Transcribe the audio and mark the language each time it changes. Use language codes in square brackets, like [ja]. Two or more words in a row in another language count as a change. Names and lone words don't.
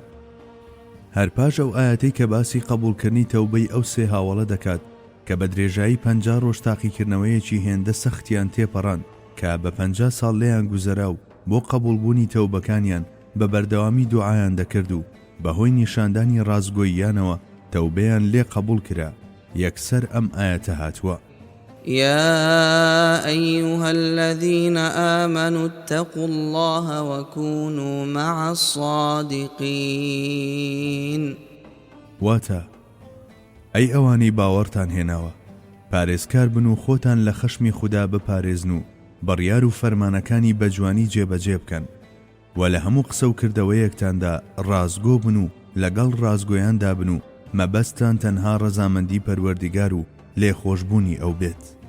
[ckb] هەر پاش ئەو ئاەتەی کە باسی قبولکردنی تەوبەی ئەو سێ هاوڵە دەکات کە بە درێژایی 50 ڕۆژ تاقیکردنەوەیەکی هێندە سەختیان تێپەڕان کە بە 50 ساڵ لێیان گوزەرا و بۆ قبولبوونی تەوبەکانیان بە بەردەوامی دوعایان دەکرد و بەهۆی نیشاندانی ڕازگۆییانەوە تەوبەیان لێ قبول کرا، یەکسەر ئەم ئاەتە هاتووە: [ar] يا أيها الذين آمنوا اتقوا الله وكونوا مع الصادقين. [ckb] واتە ئەی ئەوانەی باوەڕتان هێناوە، پارێزکار بن و خۆتان لە خەشمی خوددا بپارێزن و بڕیار و فەرمانەکانی بەجوانی جێبەجێ بکەن و لە هەموو قسە و کردەوەیەکتاندا ڕازگۆ بن و لەگەڵ ڕازگۆیاندا بن و مەبەستان تەنها ڕەزامەندی پەروەردیگار و لێخۆشبوونی ئەو بێت.